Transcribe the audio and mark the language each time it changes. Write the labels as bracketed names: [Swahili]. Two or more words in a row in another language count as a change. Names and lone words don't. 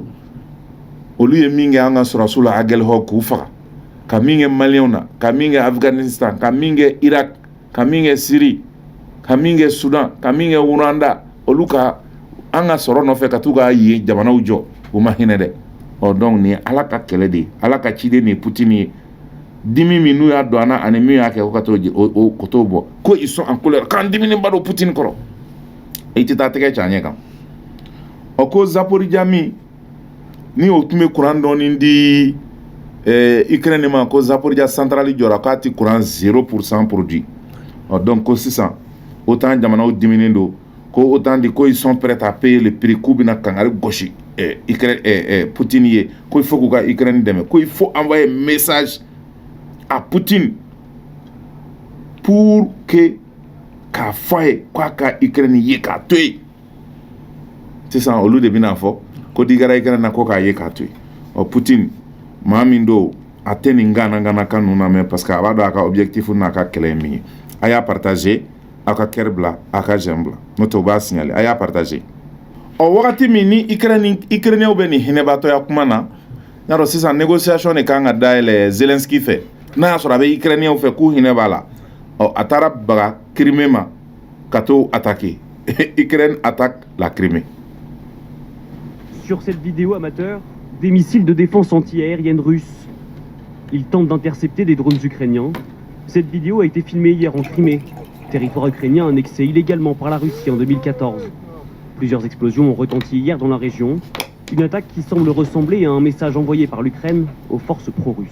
[Bambara] Olu ye min kɛ an ka sɔrɔsiw la Aguelhok k'u faga, ka min kɛ Maliyɛnw na, ka min kɛ Afghanistan, ka min kɛ Irak, ka min kɛ Syrie, ka min kɛ Sudan, ka min kɛ Rwanda, olu ka an ka sɔrɔ nɔfɛ ka t'u ka yen jamanaw jɔ, u ma hinɛ dɛ. Donc nin ye Ala ka kɛlɛ de ye, Ala ka ciden nin ye Poutine ye. Dimi min n'u y'a don an na ani min y'a kɛ o ka t'o bɔ, ko [French] ils sont en colère, [Bambara] k'an diminiba don Poutine kɔrɔ. I tɛ taa tɛgɛ cɛ an ɲɛ kan. Ko Zaporijia min ni o tun bɛ courant dɔɔni di Ukraine ma, ko Zaporijia centrale jɔra k'a tɛ courant 0% produit. Donc ko sisan autant jamanaw diminen don, ko autant di ko [French] ils sont prêts à payer le prix [Bambara] k'u bɛna kangari gosi Poutine ye, ko [French] il faut [Bambara] k'u ka Ukraine dɛmɛ, ko [French] il faut envoyer message à Poutine pour que [Bambara] k'a fɔ a ye k'a ka Ukraine ye k'a to yen. Sisan olu de bɛna fɔ ko n'i kɛra Ukraine na ko k'a ye k'a to yen. Poutine maa min don a tɛ nin gana kan ninnu lamɛn parce que a b'a dɔn a ka objectif n'a ka kɛlɛ ye min ye. A y'a partager, a ka cœur bila, a ka j'aime bila, n'o tɛ u b'a signaler, a y'a partager. Wagati min ni Ukrainien bɛ nin hinɛbatɔya kuma na, y'a dɔn sisan négociation de kan ka dayɛlɛ Zelensky fɛ, n'a y'a sɔrɔ a bɛ Ukrainien fɛ k'u hinɛ b'a la, a taara baga Crimée ma ka t'o attaquer. [French] Ukraine attaque la Crimée. Sur cette vidéo amateur, des missiles de défense anti-aérienne russes. Ils tentent d'intercepter des drones ukrainiens. Cette vidéo a été filmée hier en Crimée, territoire ukrainien annexé illégalement par la Russie en 2014. Plusieurs explosions ont retenti hier dans la région. Une attaque qui semble ressembler à un message envoyé par l'Ukraine aux forces pro-russes.